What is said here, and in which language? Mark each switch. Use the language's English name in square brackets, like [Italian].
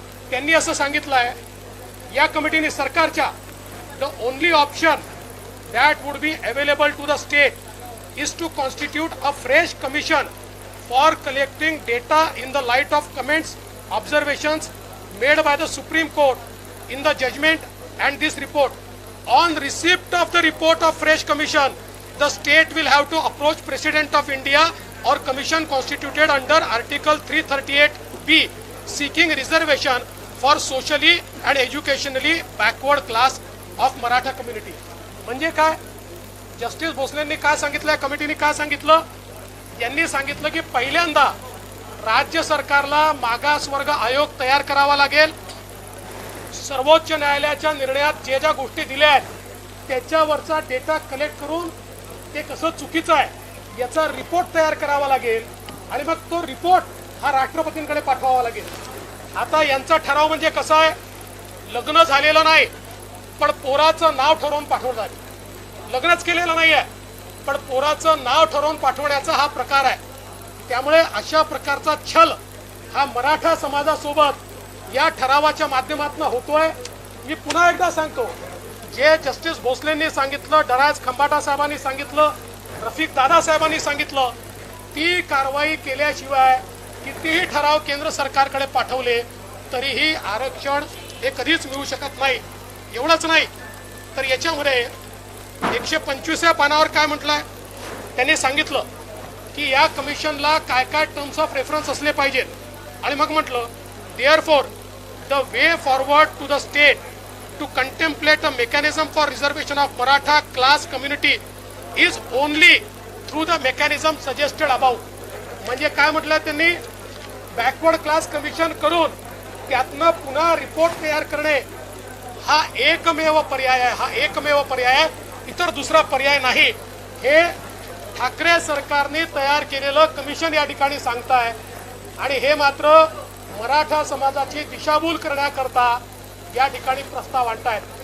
[Marathi] त्यांनी असं सांगितलं आहे या कमिटीने सरकारच्या [English] The only option that would be available to the state is to constitute a fresh commission for collecting data in the light of comments observations made by the supreme court in the judgement and this report. On receipt of the report of fresh commission, the state will have to approach President of India or commission constituted under Article 338B seeking reservation for socially and educationally backward class of Maratha community. [Marathi] म्हणजे काय justice भोसलेंनी काय सांगितलं, कमिटीने काय सांगितलं? यांनी सांगितलं की पहिल्यांदा राज्य सरकारला मागासवर्ग आयोग तयार करावा लागेल. सर्वोच्च न्यायालयाच्या निर्णयात जे ज्या गोष्टी दिल्या आहेत त्याच्यावरचा डेटा कलेक्ट करून ते कसं चुकीचं आहे याचा रिपोर्ट तयार करावा लागेल आणि मग तो रिपोर्ट हा राष्ट्रपतींकडे पाठवावा लागेल. आता यांचा ठराव म्हणजे कसा आहे, लग्न झालेलं नाही पण पोराचं नाव ठरवून पाठवलं आहे. लग्नच केलेलं नाही आहे पण पोराचं नाव ठरवून पाठवण्याचा हा प्रकार आहे. त्यामुळे अशा प्रकारचा छल हा मराठा समाजासोबत या ठरावाच्या माध्यमातून होतोय. मी पुन्हा एकदा सांगतो जे जस्टिस भोसलेंनी सांगितलं, डरायस खंबाटा साहेबांनी सांगितलं, रफिक दादा साहेबांनी सांगितलं, ती कारवाई केल्याशिवाय कितीही ठराव केंद्र सरकारकडे पाठवले तरीही आरक्षण हे कधीच मिळू शकत नाही. एवढंच नाही तर याच्यामध्ये 125व्या पानावर काय म्हटलंय, त्यांनी सांगितलं की या कमिशनला काय काय टर्म्स ऑफ रेफरन्स असले पाहिजेत आणि मग म्हटलं [English] therefore the way forward to the state to contemplate a mechanism for reservation of Maratha class community is only through the mechanism suggested above. [Marathi] म्हणजे काय म्हटलं त्यांनी, बॅकवर्ड क्लास कमिशन करून त्यातनं पुन्हा रिपोर्ट तयार करणे हा एकमेव पर्याय आहे. हा एकमेव पर्याय आहे, इतर दुसरा पर्याय नाही. हे ठाकरे सरकारने तयार केलेलं कमिशन या ठिकाणी सांगताय आणि हे मात्र मराठा समाजाची दिशाभूल करण्याकरता या ठिकाणी प्रस्ताव आणतायत.